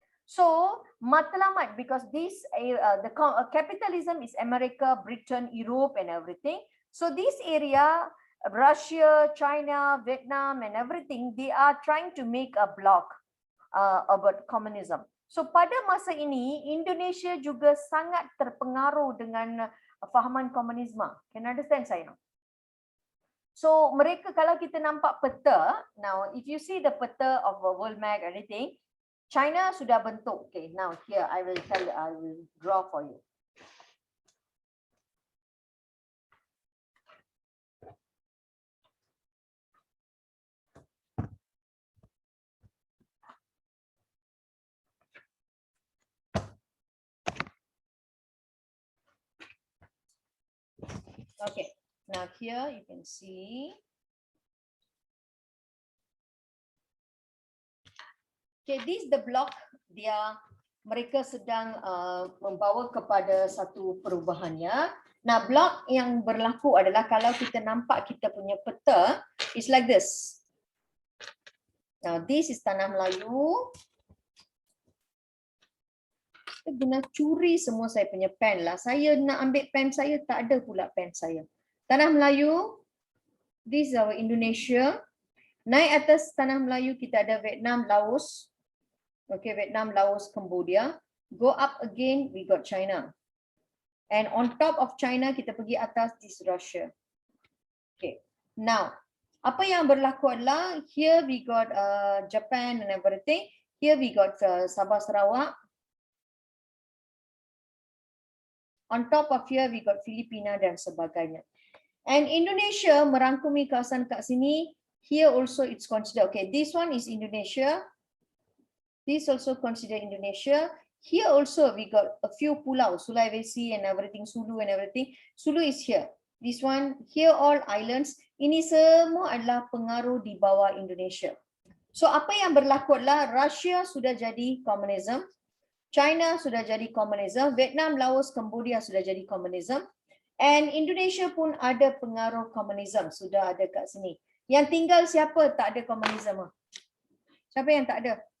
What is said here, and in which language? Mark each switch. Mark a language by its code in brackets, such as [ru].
[en] So matlamat because this the capitalism is America, Britain, Europe and everything. So this area, Russia, China, Vietnam and everything, they are trying to make a block about communism. [ms] So pada masa ini Indonesia juga sangat terpengaruh dengan fahaman komunisme. [en] Can you understand saya? So [ms] mereka kalau kita nampak peta, [en] now if you see the peta of a world map anything, China [ms] sudah bentuk. [en] Okay, now here I will draw for you. Okay, now here you can see. Okay, this is the block [ms] mereka sedang membawa kepada satu perubahannya. Nah, blok yang berlaku adalah kalau kita nampak kita punya peta, it's like this. [en] Now, this is Tanah Melayu. [ms] Saya guna curi semua saya punya pen lah. Saya nak ambil pen saya, tak ada pula pen saya. [en] Tanah Melayu, this is our Indonesia. [ms] Naik atas Tanah Melayu kita ada Vietnam, Laos. Okay, Vietnam, Laos, Cambodia. [en] Go up again, we got China. And on top of China, [ms] kita pergi atas, [en] this Russia. Okay, now, [ms] apa yang berlaku adalah, [en] here we got Japan and everything. Here we got Sabah, Sarawak. On top of here, we got Filipina [ms] dan sebagainya. And Indonesia merangkumi kawasan kat sini. [en] Here also it's considered, okay, this one is Indonesia. This also considered Indonesia. Here also we got a few pulau, Sulawesi and everything, Sulu and everything. Sulu is here. This one, here all islands. [ms] Ini semua adalah pengaruh di bawah Indonesia. So apa yang berlaku adalah Russia sudah jadi komunisme. China sudah jadi komunisme. Vietnam, Laos, Cambodia sudah jadi komunisme. And Indonesia pun ada pengaruh komunisme. Sudah ada kat sini. Yang tinggal siapa tak ada komunisme? Siapa yang tak ada?